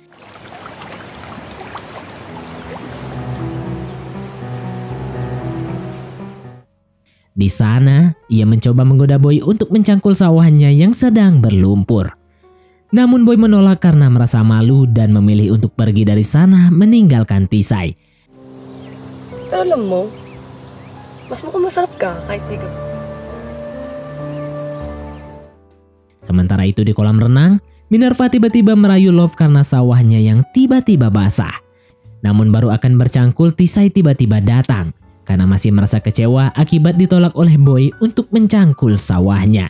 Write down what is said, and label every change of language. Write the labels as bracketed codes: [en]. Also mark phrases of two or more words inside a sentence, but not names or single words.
[id] Di sana, ia mencoba menggoda Boy untuk mencangkul sawahnya yang sedang berlumpur. Namun Boy menolak karena merasa malu dan memilih untuk pergi dari sana meninggalkan Tisai. [tl] Pero alam mo, mas mukhang masarap ka kahit di ka. [id] Sementara itu di kolam renang, Minerva tiba-tiba merayu Love karena sawahnya yang tiba-tiba basah. Namun baru akan bercangkul, Tisai tiba-tiba datang karena masih merasa kecewa akibat ditolak oleh Boy untuk mencangkul sawahnya.